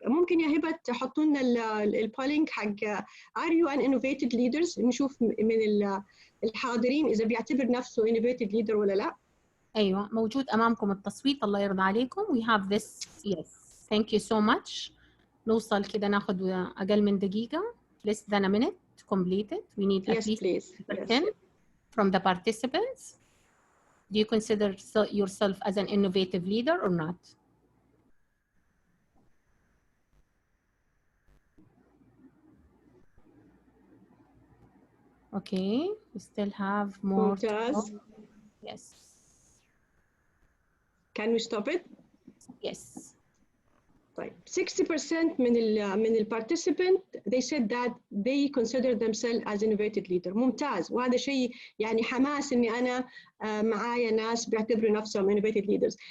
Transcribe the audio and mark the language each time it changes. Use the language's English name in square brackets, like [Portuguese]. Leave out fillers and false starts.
[Arabic] ممكن يا هبة تحطوا لنا البولينج حق [English] are you an innovative leaders؟ [Arabic] نشوف من الحاضرين إذا بيعتبر نفسه innovative leader ولا لا. أيوة، موجود أمامكم التصويت. الله يرضى عليكم. [English] We have this. Yes. Thank you so much. [Arabic] نوصل كده ناخد أقل من دقيقة. [English] Less than a minute to complete it. We need at least 10% from the participants. Do you consider yourself as an innovative leader or not? Okay, we still have more. Yes. Can we stop it? Yes. [Arabic] طيب 60% من ال [English] participant they said that they consider themselves as innovative leader. [Arabic] ممتاز، وهذا شيء يعني حماس إني أنا معايا ناس بيعتبروا نفسهم innovative leaders.